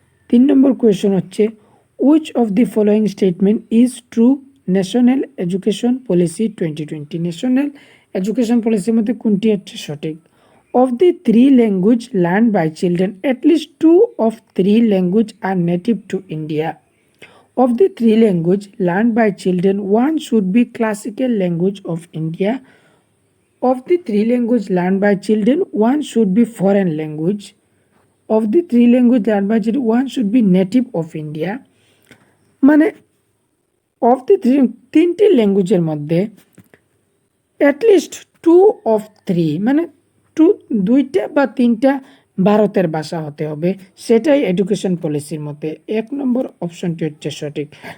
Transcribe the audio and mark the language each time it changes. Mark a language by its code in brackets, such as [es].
[bn] 3 নম্বর question হচ্ছে, [en] Which of the following statement is true national education policy 2020? [bn] National education পলিসির মধ্যে কোনটি হচ্ছে সঠিক? [en] Of the 3 language learn by children, at least 2 of 3 language আর native to India. Of the 3 language learned by children, 1 should be classical language of India. Of the 3 language learned by children, 1 should be foreign language. Of the 3 language learn by zero 1 should be native of India. [bn] মানে of the 3টি ল্যাঙ্গুয়েজের মধ্যে at least 2 of 3 মানে 2টা বা 3টা ভারতের ভাষা হতে হবে, সেটাই এডুকেশন পলিসির মধ্যে 1 নম্বর অপশনটি হচ্ছে সঠিক।